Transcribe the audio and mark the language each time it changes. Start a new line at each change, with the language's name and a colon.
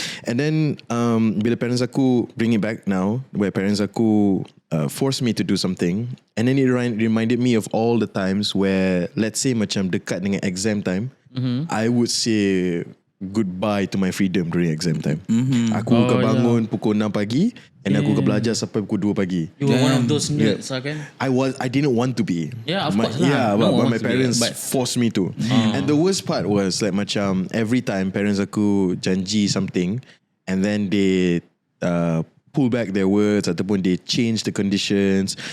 English: And then
Malay: bila
English: parents
Malay: aku
English: bring it back now, where parents aku forced me to do something, and then it reminded me of all the times where, let's say
Malay: macam dekat dengan
English: exam time, I would say goodbye to my freedom during exam time.
Malay: Aku bangun pukul 6 pagi
English: and
Malay: aku belajar sampai pukul 2 pagi.
English: You were one of those nerds kan? I didn't want to be. Yeah, of course lah. Yeah, but my parents forced me to. And the worst part was like
Malay: macam
English: every time parents
Malay: aku janji
English: something and then they pull back their words
Malay: ataupun
English: they change the conditions.